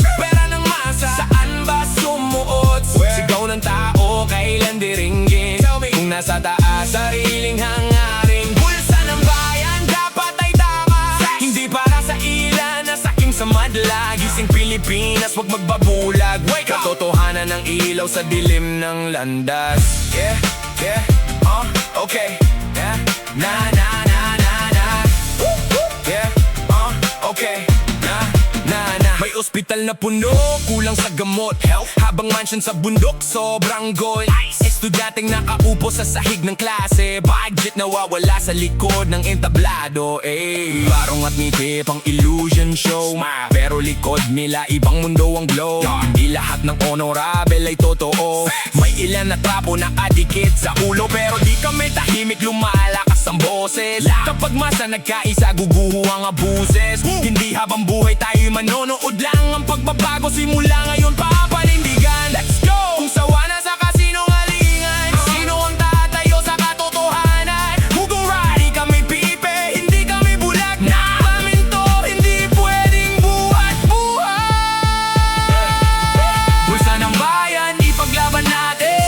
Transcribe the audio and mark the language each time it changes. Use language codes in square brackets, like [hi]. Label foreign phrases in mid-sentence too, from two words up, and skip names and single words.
[tl] Pera ng masa, saan ba sumuot? Sigaw ng tao, kailan diringgin? Kung nasa taas, sariling hangarin. Bulsa ng bayan, dapat ay tama. Hindi para sa ilan, nasakim sa madla. Gising Pilipinas, wag magbabulag. Katotohanan ng ilaw sa dilim ng landas. [en] Yeah, yeah, okay. Yeah, na na na na na. Yeah, okay. [tl] May ospital na puno, kulang sa gamot. Health, habang mansion sa bundok, sobrang gold. Estudyanteng nakaupo sa sahig ng klase. Budget nawawala sa likod ng entablado. Barong at ngiti pang [en] illusion show. [tl] Pero likod nila ibang mundo ang glow. Hindi lahat ng honorable ay totoo. May ilan na trapo nakadikit sa ulo, pero di kami tahimik, lumalakas ang boses. Kapag masa nagkaisa, guguho ang abuses. Hindi habang buhay tayo manonood lang. Ang pagbabago simula ngayon papanindigan. [en] Let's go! [tl] Kung sawa na sa kasinungalingan, sino ang tatayo sa katotohanan? Mugurari kami pipe, hindi kami bulag. Namin to, hindi pwedeng buhat-buhat. Bulsa ng bayan, ipaglaban natin.